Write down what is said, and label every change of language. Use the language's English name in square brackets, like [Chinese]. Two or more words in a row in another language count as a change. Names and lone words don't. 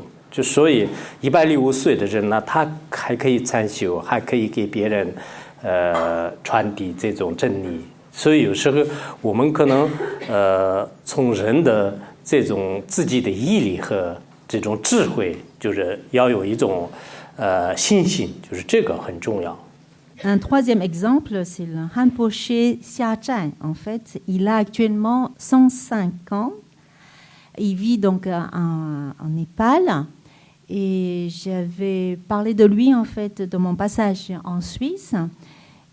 [Chinese] 就所以105岁的人呢，他还可以参修，还可以给别人传递这种真理。所以有时候我们可能从人的这种自己的毅力和这种智慧，就是要有一种信心，就是这个很重要。 [French] Un troisième exemple, c'est le Rinpoché Siachen. En fait, il a actuellement 105 ans. Il vit donc en Népal. Et j'avais parlé de lui, en fait, de mon passage en Suisse.